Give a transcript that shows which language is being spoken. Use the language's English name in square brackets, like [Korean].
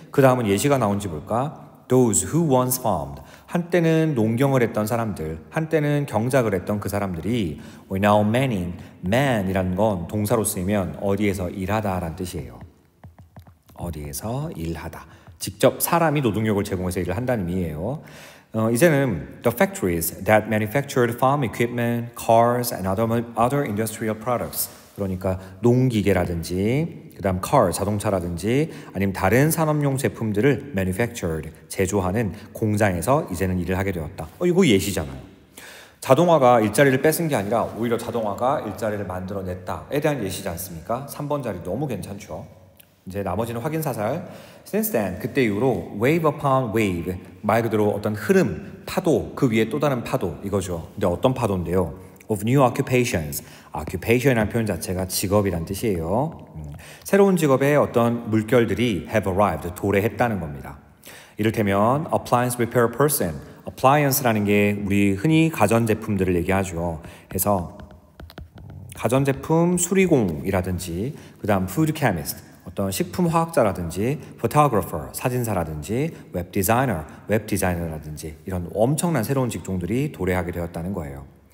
[Korean] 그 다음은 예시가 나온지 볼까? [English] Those who once farmed, [Korean] 한때는 농경을 했던 사람들, 한때는 경작을 했던 그 사람들이 [English] were now manning, [Korean] man이라는 건 동사로 쓰이면 어디에서 일하다 라는 뜻이에요. 어디에서 일하다. 직접 사람이 노동력을 제공해서 일을 한다는 의미예요. 이제는 [English] the factories that manufactured farm equipment, cars and other industrial products. [Korean] 그러니까 농기계라든지 그다음 car, 자동차라든지 아니면 다른 산업용 제품들을 manufactured, 제조하는 공장에서 이제는 일을 하게 되었다. 이거 예시잖아요. 자동화가 일자리를 뺏은 게 아니라 오히려 자동화가 일자리를 만들어냈다에 대한 예시지 않습니까? 3번 자리 너무 괜찮죠. 이제 나머지는 확인사살. Since then, 그때 이후로 [English] wave upon wave, [Korean] 말 그대로 어떤 흐름, 파도, 그 위에 또 다른 파도 이거죠. 근데 어떤 파도인데요? [English] Of new occupations. [Korean] occupation이라는 표현 자체가 직업이란 뜻이에요. 새로운 직업의 어떤 물결들이 [English] have arrived, [Korean] 도래했다는 겁니다. 이를테면 [English] appliance repair person. [Korean] appliance라는 게 우리 흔히 가전제품들을 얘기하죠. 그래서 가전제품 수리공이라든지 그 다음 food chemist, 어떤 식품화학자라든지 photographer, 사진사라든지 웹 디자이너라든지 이런 엄청난 새로운 직종들이 도래하게 되었다는 거예요.